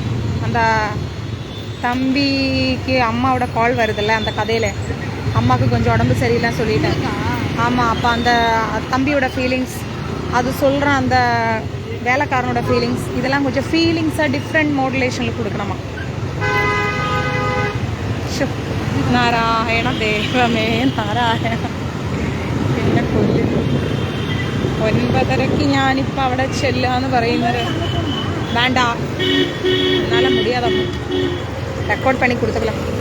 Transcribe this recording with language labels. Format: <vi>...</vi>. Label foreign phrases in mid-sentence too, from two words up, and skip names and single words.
<ta>அந்த தம்பிக்கு அம்மாவோட கால் வருதில்ல, அந்த கதையில் அம்மாவுக்கு கொஞ்சம் உடம்பு சரியில்லைன்னு சொல்லிட்டேன். ஆமாம், அப்போ அந்த தம்பியோட ஃபீலிங்ஸ், அது சொல்கிற அந்த வேலைக்காரனோட ஃபீலிங்ஸ், இதெல்லாம் கொஞ்சம் ஃபீலிங்ஸாக டிஃப்ரெண்ட் மாடுலேஷனில் கொடுக்கணுமா.</ta> <ml>നാരായണ ദേവമേ നാരായണ. പിന്നെ കൊല്ലു 9:30ക്ക് ഞാനിപ്പോൾ അവിടെ ചെല്ലാന്ന് പറയുന്നത് വേണ്ട, എന്നാലും മുടിയാതെ റെക്കോർഡ് പണി കൊടുത്തല്ലോ.</ml>